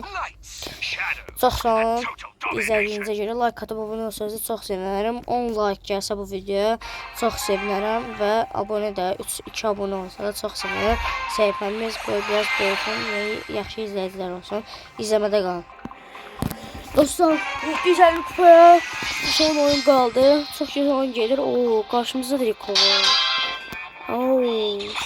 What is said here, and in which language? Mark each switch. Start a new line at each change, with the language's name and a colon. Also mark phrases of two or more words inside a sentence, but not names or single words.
Azerbaijani: Çox sağ olun izlədiyinizə görə. Like atıp abone olsanız çox sevinirim. 10 like gəlsə bu videoya çox sevinərəm və abone də 2 abone olsanız çox sevinirim. Səhifəmiz biraz böyüsün və yaxşı izləyicilər olsun. İzləmədə qalın.
Turkish: Dostlar, 750 kupaya son oyun kaldı. Çok güzel oyun gelir. Oo, karşımızda da Rico var. Oo.